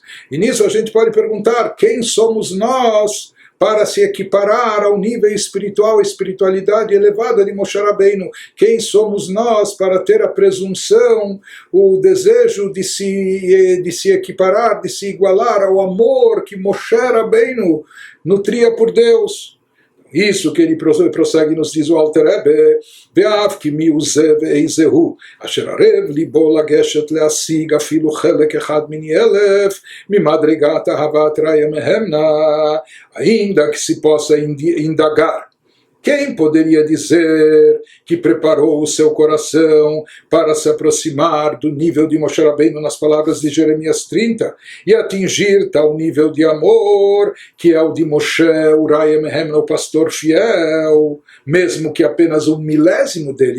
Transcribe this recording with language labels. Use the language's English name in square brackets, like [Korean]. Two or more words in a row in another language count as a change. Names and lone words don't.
[Portuguese] E nisso a gente pode perguntar, quem somos nós para se equiparar ao nível espiritual, a espiritualidade elevada de Moshe Rabbeinu? Quem somos nós para ter a presunção, o desejo de se equiparar, de se igualar ao amor que Moshe Rabbeinu nutria por Deus? Isso que ele prossegue nos diz o Alter Rebbe, [Hebrew] ואף כי מי הוא זה ואיזהו אשר ערב לבו לגשת להשיג אפילו חלק אחד מני אלף ממדרגת אהבת רעיא מהימנא, [Portuguese] ainda que se possa indagar. Quem poderia dizer que preparou o seu coração para se aproximar do nível de Moshe Rabbeinu nas palavras de Jeremias 30 e atingir tal nível de amor que é o de Moshe, [Hebrew] רעיא מהימנא, [Portuguese] o pastor fiel, mesmo que apenas 1/1000 dele?